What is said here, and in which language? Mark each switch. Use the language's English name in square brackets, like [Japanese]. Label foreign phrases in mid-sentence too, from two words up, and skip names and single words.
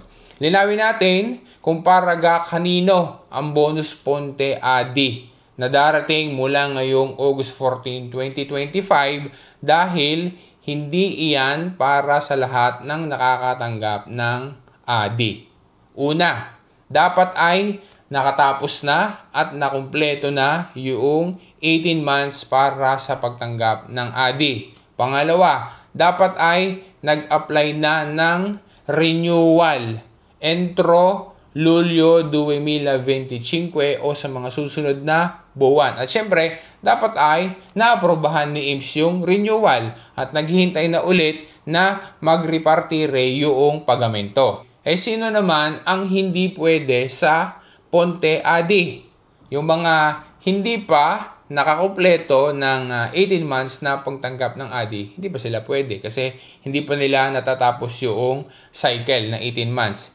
[Filipino] Linawin natin kung para ga kanino ang bonus Ponte ADI na darating mula ngayong August 14, 2025 dahil hindi iyan para sa lahat ng nakakatanggap ng ADI. Una, dapat ay nakatapos na at nakumpleto na yung 18 months para sa pagtanggap ng ADI. Pangalawa, dapat ay nag-apply na ng renewal [Italian] entro Luglio [Filipino] 2025 o sa mga susunod na buwan. At syempre, dapat ay naaprobahan ni IMS yung renewal at naghihintay na ulit na magrepartire yung pagamento. Sino naman ang hindi pwede sa Ponte ADI? Yung mga hindi pa nakakumpleto ng 18 months na pagtanggap ng ADI, hindi pa sila pwede kasi hindi pa nila natatapos yung cycle na 18 months.